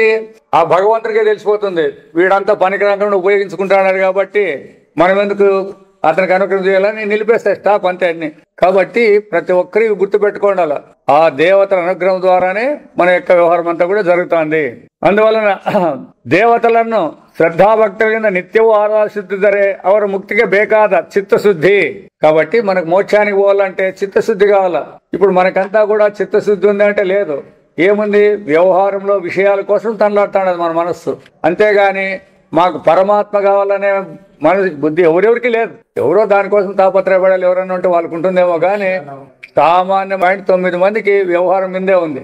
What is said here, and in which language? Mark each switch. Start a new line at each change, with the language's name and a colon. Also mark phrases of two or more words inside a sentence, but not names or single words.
Telugu: ఆ భగవంతుడికే తెలిసిపోతుంది వీడంతా పనికిరాకుండా ఉపయోగించుకుంటున్నాడు కాబట్టి మనం ఎందుకు అతనికి అనుగ్రహం చేయాలని నిలిపేస్తాయి స్టాప్ అంతే అన్ని. కాబట్టి ప్రతి ఒక్కరికి గుర్తుపెట్టుకోండి, ఆ దేవతల అనుగ్రహం ద్వారానే మన యొక్క వ్యవహారం అంతా కూడా జరుగుతుంది.
Kannada: అందువలన ದೇವತಲನ್ನು ಶ್ರದ್ಧಾಭಕ್ತರಿಂದ ನಿತ್ಯವೂ ಆರಾಧಿಸುತ್ತಿದ್ದರೆ ಅವರ ಮುಕ್ತಿಗೆ ಬೇಕಾದ చిత్తశుద్ధి.
Telugu: కాబట్టి మనకు మోక్షానికి పోవాలంటే చిత్తశుద్ధి కావాలా. ఇప్పుడు మనకంతా కూడా చిత్తశుద్ధి ఉంది అంటే లేదు. ఏముంది? వ్యవహారంలో విషయాల కోసం తనలాడుతున్నది మన మనస్సు. అంతేగాని మాకు పరమాత్మ కావాలనే మనసు బుద్ధి ఎవరెవరికి లేదు. ఎవరో దానికోసం తాపత్రయపడాలి ఎవరన్నా ఉంటే వాళ్ళకు ఉంటుందేమో కానీ సామాన్యమైన 9 మందికి వ్యవహారం మీదే ఉంది.